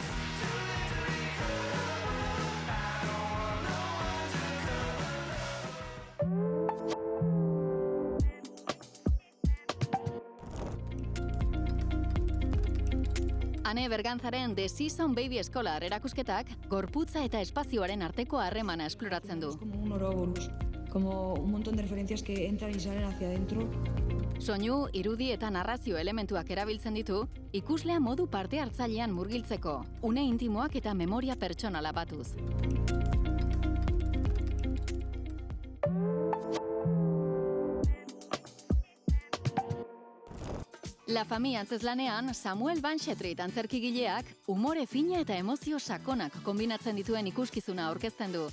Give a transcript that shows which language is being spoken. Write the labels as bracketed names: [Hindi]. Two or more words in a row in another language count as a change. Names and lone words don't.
[Basque] Ane Berganzaren The Season Baby Scholar erakusketak gorputza eta espazioaren arteko harremana esploratzen du. [Spanish] Como un Ouroboros, como un montón de referencias que entran y salen hacia adentro. [Basque] Soinu, irudi eta narrazio elementuak erabiltzen ditu, ikuslea modu parte hartzailean murgiltzeko, une intimoak eta memoria pertsonala batuz. La Famille antzezlanean, Samuel Banshetrit antzerkigileak umore fina eta emozio sakonak kombinatzen dituen ikuskizuna aurkezten du.